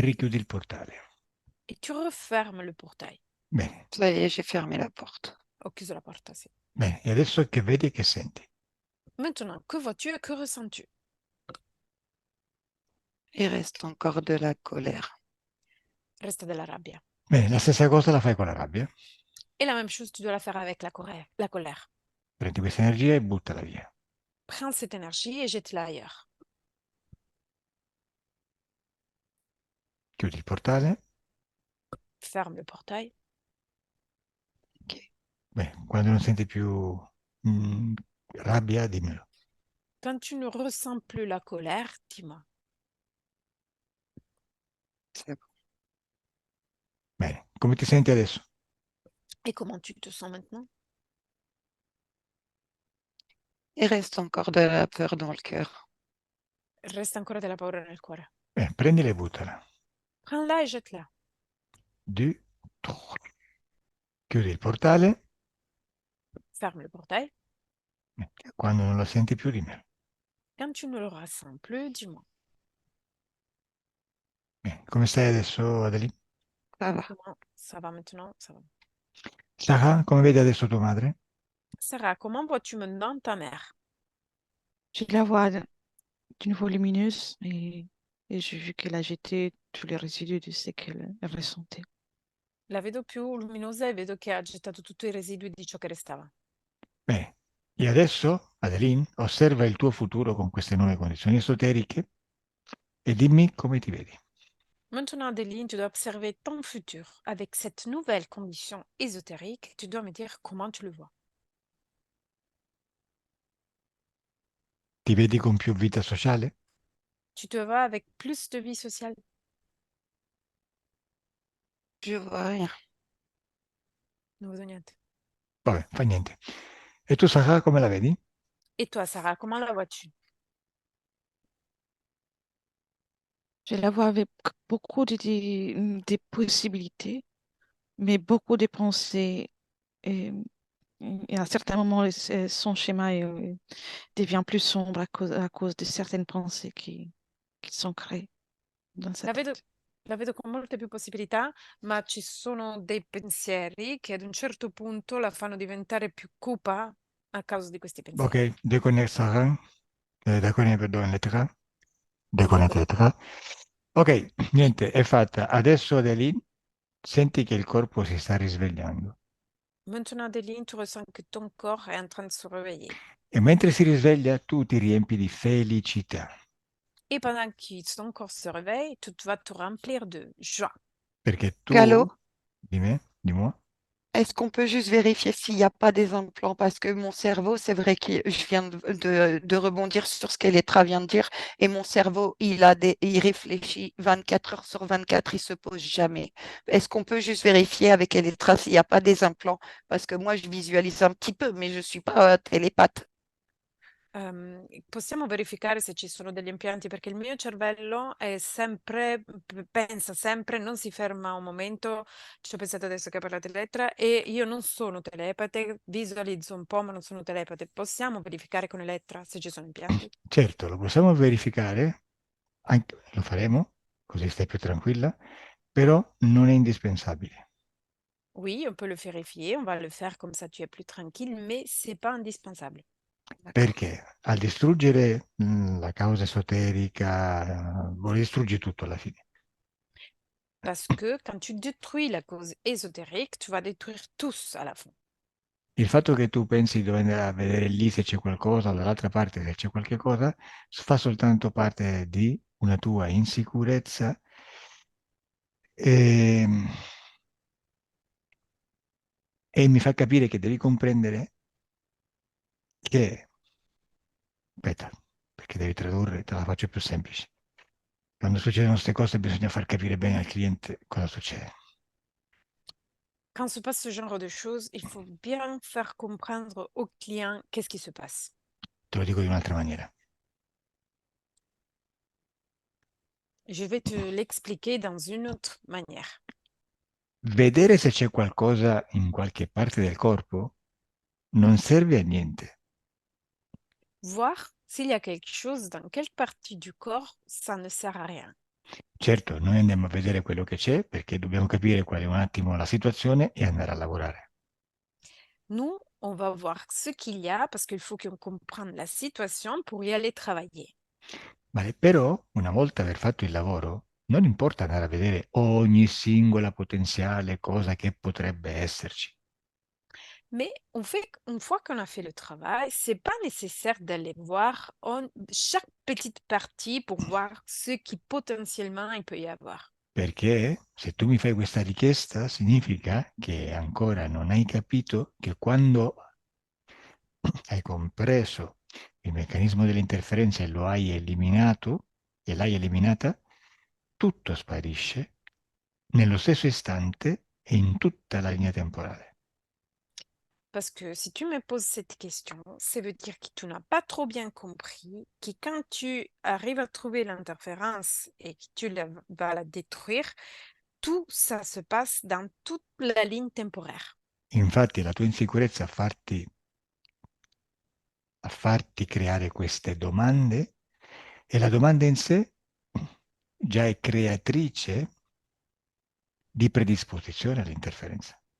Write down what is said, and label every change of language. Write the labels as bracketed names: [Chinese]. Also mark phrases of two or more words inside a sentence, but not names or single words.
[Italian] E richiudi il portale. [French] e tu refermes le portail. [Italian] Bene, [French] Ça y est, j'ai fermé la porte. [Italian] Ho chiuso la porta, sì. bene. E adesso che vedi e che senti? [French] Maintenant, que vois-tu et que ressens-tu? Il reste encore de la colère. [Italian] Resta della rabbia. Bene, la stessa cosa la fai con la rabbia. [French] Et la même chose, tu dois la faire avec la colère. [Italian] Prendi questa energia e buttala via. [French] Prends cette énergie et jette-la ailleurs. [Italian] Chiudi il portale. [French] Ferme le portail. [Italian] Bene, quando non senti più rabbia, dimmelo. [French] Quand tu ne ressens plus la colère, dis-moi. C'est bon. [Italian] Bene, come ti senti adesso? [French] Et comment tu te sens maintenant? Il reste encore de la peur dans le cœur. [Italian] Resta ancora della paura nel cuore. Bene, prendila e buttala. [French] Prends-la et jette-la. [Italian] 2, 3. Chiudi il portale. [French] Ferme le portail. [Italian] Quando non la senti più, dimmelo. [French] Quand tu ne le ressens plus, dis-moi. [Italian] Bene, come stai adesso, Adeline? [French] Ça va. Comment ça va maintenant? Ça va. [Italian] Sarah, come vedi adesso tua madre? [French] Sarah, comment vois-tu maintenant ta mère? Je la vois d'une volumineuse et j'ai vu qu'elle a jeté tous les résidus de ce qu'elle ressentait. [Italian] La vedo più luminosa e vedo che ha gettato tutti i residui di ciò che restava. Bene, e adesso, Adeline, osserva il tuo futuro con queste nuove condizioni esoteriche e dimmi come ti vedi. [French] Maintenant, Adeline, tu dois observer ton futur avec cette nouvelle condition ésotérique. Tu dois me dire comment tu le vois. [Italian] Ti vedi con più vita sociale? [French] Tu te vois avec plus de vie sociale? Je vois rien. [Italian] Non vedo niente. Vabbè, fa niente. E tu, Sarah, come la vedi? [French] Et toi, Sarah, comment la vois-tu? Je la vois avec beaucoup de possibilités, mais beaucoup de pensées. Et, et à certains moments, son schéma devient plus sombre à cause de certaines pensées qui sont créées dans sa [Italian] La vedo, [French] tête. [Italian] la vedo con molte più possibilità, ma ci sono dei pensieri che ad un certo punto la fanno diventare più cupa a causa di questi pensieri. [French] Ok, déconnecte Sarah. Déconnecte, perdone, l'écran. Déconnecte l'écran. [Italian] Ok, niente, è fatta. Adesso, Adeline, senti che il corpo si sta risvegliando. [French] Maintenant, Adeline, tu ressens que ton corps est en train de se réveiller. [Italian] E mentre si risveglia, tu ti riempi di felicità. [French] Et pendant que ton corps se réveille, tu vas te remplir de joie. [Italian] Perché tu, Gallo, [French] dis-moi, est-ce qu'on peut juste vérifier s'il n'y a pas des implants? Parce que mon cerveau, c'est vrai que je viens de rebondir sur ce qu'Elettra vient de dire, et mon cerveau, il réfléchit 24 heures sur 24, il se pose jamais. Est-ce qu'on peut juste vérifier avec Elettra s'il n'y a pas des implants? Parce que moi, je visualise un petit peu, mais je ne suis pas télépathe. [Italian] Possiamo verificare se ci sono degli impianti perché il mio cervello è sempre, pensa sempre, non si ferma un momento. Ci ho pensato adesso che parlate Elettra e io non sono telepate, visualizzo un po', ma non sono telepate. Possiamo verificare con Elettra se ci sono impianti? certo, lo possiamo verificare, lo faremo, così stai più tranquilla, però non è indispensabile. [French] Oui, on peut le vérifier, on va le faire comme ça tu es plus tranquille, mais c'est pas indispensable. [Italian] Perché al distruggere la causa esoterica, vuole distruggere tutto alla fine. [French] Parce que quand tu détruis la cause ésotérique, tu vas détruire tous à la fin. [Italian] Il fatto che tu pensi di dover andare a vedere lì se c'è qualcosa, o dall'altra parte se c'è qualche cosa, fa soltanto parte di una tua insicurezza e, e mi fa capire che devi comprendere che, aspetta, perché devi tradurre, te la faccio più semplice. Quando succedono queste cose bisogna far capire bene al cliente cosa succede. [French] Quand se passe ce genre de choses, il faut bien faire comprendre au client qu'est-ce qui se passe. [Italian] Te lo dico di un'altra maniera. [French] Je vais te l'expliquer dans une autre manière. [Italian] Vedere se c'è qualcosa in qualche parte del corpo non serve a niente. [French] Voir s'il y a quelque chose dans quelle partie du corps, ça ne sert à rien. [Italian] Certo, noi andiamo a vedere quello che c'è perché dobbiamo capire qual è un attimo la situazione e andare a lavorare. [French] Nous, on va voir ce qu'il y a parce qu'il faut qu'on comprenne la situation pour y aller travailler. [Italian] Vale, però, una volta aver fatto il lavoro, non importa andare a vedere ogni singola potenziale cosa che potrebbe esserci. [French] Mais une fois qu'on a fait le travail, c'est pas nécessaire d'aller voir chaque petite partie pour voir ce qui potentiellement il peut y avoir. [Italian] Perché se tu mi fai questa richiesta, significa che ancora non hai capito che quando hai compreso il meccanismo delle interferenze e lo hai eliminato e l'hai eliminata, tutto sparisce nello stesso istante e in tutta la linea temporale. [French] Parce que si tu me poses cette question, ça veut dire que tu n'as pas trop bien compris que quand tu arrives à trouver l'interférence et que vas la détruire, tout ça se passe dans toute la ligne temporaire. [Italian] Infatti la tua insicurezza a farti creare queste domande e la domanda in sé già è creatrice di predisposizione all'interferenza.